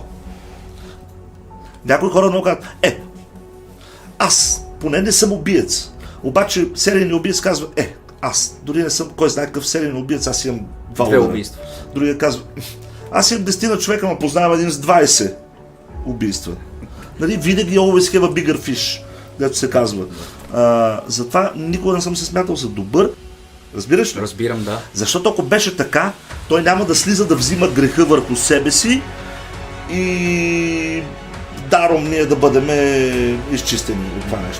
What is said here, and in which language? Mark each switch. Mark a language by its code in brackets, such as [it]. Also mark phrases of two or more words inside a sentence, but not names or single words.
[bg] Някои хора много казват: аз поне не съм убиец. Обаче серийният убиец казва: аз дори не съм кой знае какъв сериен убиец, аз имам 2 убийства. Другия казва: аз имам 10 на човека, но познавам един с 20 убийства. Нали, винаги [en] always have a bigger fish, [bg] дето се казва. Затова никога не съм се смятал за добър. Разбираш ли? Разбирам, да. Защото ако беше така, той няма да слиза да взима греха върху себе си и даром ние да бъдем изчистени от това нещо.